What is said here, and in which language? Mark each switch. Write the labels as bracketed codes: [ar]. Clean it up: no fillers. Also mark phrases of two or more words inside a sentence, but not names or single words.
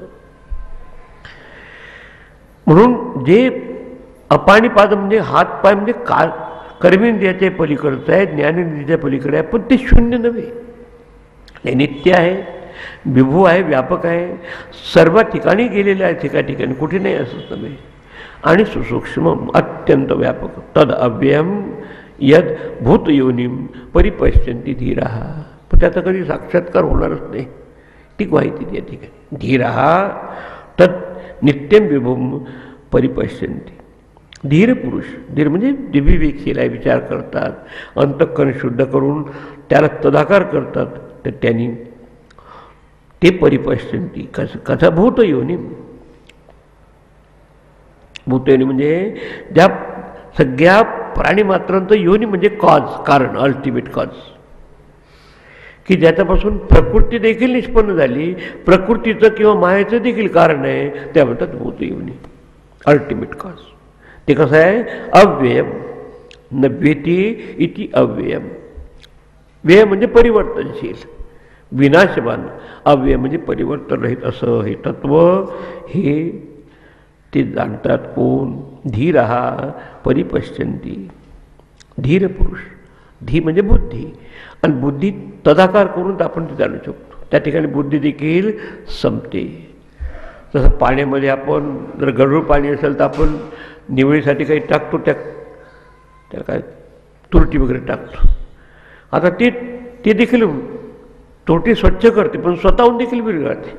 [mr] म्हणून जे अपाणीपाद म्हणजे हात पाय म्हणजे कर्मेंद्रियाच्या पलीकडचं आहे, ज्ञानेंद्रियाच्या पलीकडे आहे, पण ते शून्य नव्हे. ते नित्य आहे, विभू आहे, व्यापक आहे, सर्व ठिकाणी गेलेलं आहे, ठिकाणी कुठे नाही असंच नव्हे. आणि सुसूक्ष्म अत्यंत व्यापक. [sa] तद अव्ययम यद भूतयोनिम परिपश्यन्ति धीराः. [mr] पण त्याचा कधी साक्षात्कार होणारच नाही, ती माहिती त्या ठिकाणी. [sa] धीराः तद नित्यम विभूम परिपश्यन्ति. [mr] धीर पुरुष, धीर म्हणजे विवेकशील आहे, विचार करतात, अंतःकरण शुद्ध करून त्याला तदाकार करतात, तर त्यांनी ते परिपश्यन्ति. कसा भूतयोनी. भूतयोनी म्हणजे ज्या सगळ्या प्राणीमात्रांचं योनी म्हणजे कॉज, कारण, [en] ultimate cause, [mr] की ज्याच्यापासून प्रकृती देखील निष्पन्न झाली, प्रकृतीचं किंवा मायेचं देखील कारण आहे, त्या म्हणतात भूतयोनी, [en] ultimate cause. [mr] ते कसं आहे, [sa] अव्ययम. नव्येती इति अव्ययम. [mr] व्यय म्हणजे परिवर्तनशील, विनाशवान. अव्यय म्हणजे परिवर्तन रहित असं हे तत्व हे ते जाणतात कोण, [sa] धीरः परिपश्यन्ति. [mr] धीर पुरुष. धी म्हणजे बुद्धी, आणि बुद्धी तदाकार करून आपण ते जाणू शकतो. त्या ठिकाणी बुद्धी देखील संपते. जसं पाण्यामध्ये आपण जर गढूळ पाणी असेल तर आपण निवळीसाठी काही टाकतो, त्याला काय तुरटी वगैरे टाकतो. आता ते देखील तोटी स्वच्छ करते, पण स्वतःहून देखील बिघडते.